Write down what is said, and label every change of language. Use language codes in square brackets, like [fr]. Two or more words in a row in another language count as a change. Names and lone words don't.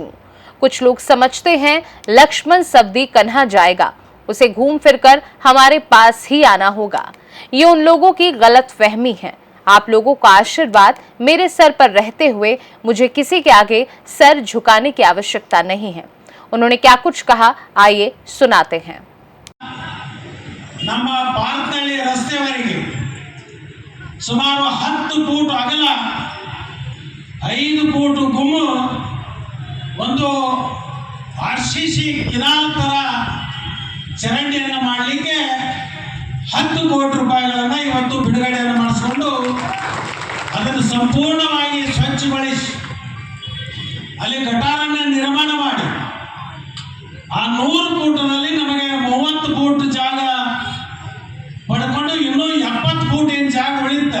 [hi] कुछ लोग समझते हैं लक्ष्मण सवदी कन्हा जाएगा, उसे घूम फिरकर हमारे पास ही आना होगा। ये उन लोगों की गलत फहमी है। आप लोगों का आशीर्वाद मेरे सर पर रहते हुए मुझे किसी के आगे सर झुकाने की आवश्यकता नहीं है। उन्होंने क्या कुछ कहा, आइए सुनाते हैं। [kn] ನಮ್ಮ ಪಾರ್ಕ್ನಲ್ಲಿ ರಸ್ತೆವರೆಗೆ ಸುಮಾರು 10 ಫೂಟ್ ಅಗಲ 5 ಫೂಟ್ ಗುಮ್ಮು ಒಂದು ಆರ್ಸಿಸಿ ಕಿನಾಲ್ ತರ ಚರಂಡಿಯನ್ನು ಮಾಡಲಿಕ್ಕೆ 10 ಕೋಟಿ ರೂಪಾಯಿಗಳನ್ನು ಇವತ್ತು ಬಿಡುಗಡೆಯನ್ನು ಮಾಡಿಸಿಕೊಂಡು ಅದನ್ನು ಸಂಪೂರ್ಣವಾಗಿ ಸ್ವಚ್ಛಗೊಳಿಸಿ ಅಲ್ಲಿ ಗಟಾರನ್ನು ನಿರ್ಮಾಣ ಮಾಡಿ ಆ 100 ಫೂಟ್ನಲ್ಲಿ ನಮಗೆ 30 ಫೂಟ್ ಜಾಗ ಪಡ್ಕೊಂಡು ಇನ್ನೂ 70 ಫೂಟ್ ಏನು ಜಾಗ ಉಳಿಯುತ್ತೆ.